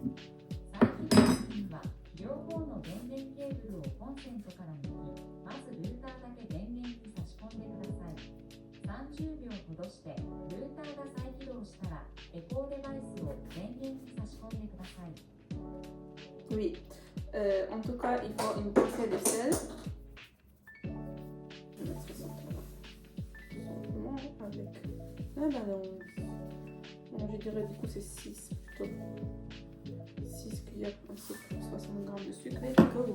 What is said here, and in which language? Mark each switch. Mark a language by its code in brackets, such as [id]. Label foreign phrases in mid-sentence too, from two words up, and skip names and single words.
[ja] 再起動するには、両方の電源ケーブルをコンセントから抜き、まずルーターだけ電源に差し込んでください。30秒ほどして、ルーターが再起動したら、エコーデバイスを電源に差し込んでください。 [fr] Oui, en tout cas, il faut une pincée de sel. Je vais mettre ça simplement avec la balance. Bon, je dirais du coup c'est 6 plutôt. 6 cuillères en soupe, 60 grammes de sucre et go.